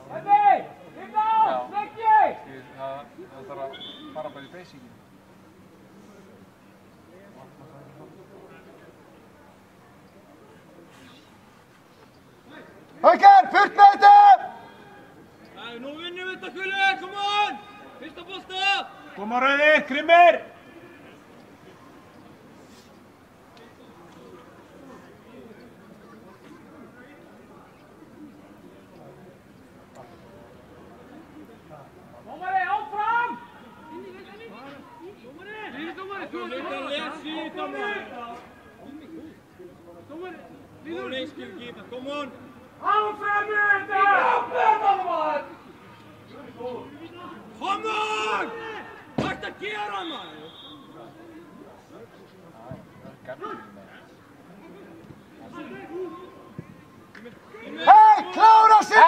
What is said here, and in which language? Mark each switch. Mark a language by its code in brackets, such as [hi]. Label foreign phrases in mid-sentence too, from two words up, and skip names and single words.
[is] Það þarf að fara bara í basicina. Haukar, burt með þetta! Nú vinnum við þetta, [en] Kulli, come on! [is] Fyrsta bolta! Koma Rauði, Grimmer! Dómari, áfram! [en] Kom on, Eskil, keep it, come on! [is] Áfram með þetta! [en] Kom on! [is] Hvað ert að gera maður? Hei, klára sig!